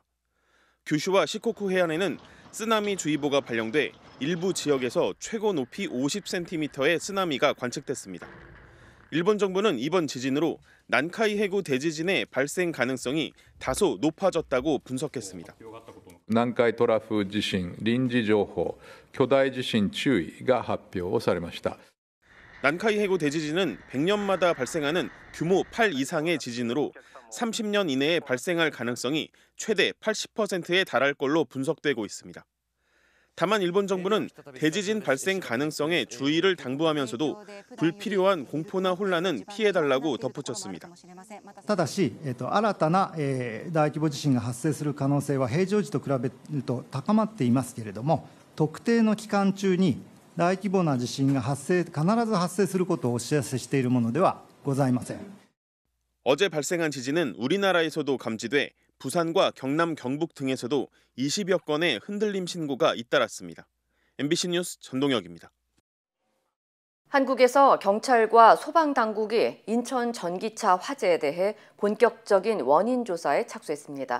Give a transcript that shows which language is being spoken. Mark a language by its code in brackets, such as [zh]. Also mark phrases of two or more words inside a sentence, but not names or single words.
[ko] 규슈와 시코쿠 해안에는 쓰나미 주의보가 발령돼 일부 지역에서 최고 높이 50cm의 쓰나미가 관측됐습니다. 일본 정부는 이번 지진으로 난카이 해구 대지진의 발생 가능성이 다소 높아졌다고 분석했습니다. [ja] 南海トラフ地震臨時情報巨大地震注意が発表されました. [ko] 난카이 해구 대지진은 100년마다 발생하는 규모 8 이상의 지진으로 30년 이내에 발생할 가능성이 최대 80%에 달할 걸로 분석되고 있습니다. 다만 일본 정부는 대지진 발생 가능성에 주의를 당부하면서도 불필요한 공포나 혼란은 피해달라고 덧붙였습니다. [ja] ただし、新たな大規模地震が発生する可能性は平常時と比べると高まっていますけれども、特定の期間中に大規模な地震が必ず発生することをお知らせしているものではございません. [ko] 어제 발생한 지진은 우리나라에서도 감지돼 부산과 경남, 경북 등에서도 20여 건의 흔들림 신고가 잇따랐습니다. MBC 뉴스 전동혁입니다. 한국에서 경찰과 소방당국이 인천 전기차 화재에 대해 본격적인 원인 조사에 착수했습니다.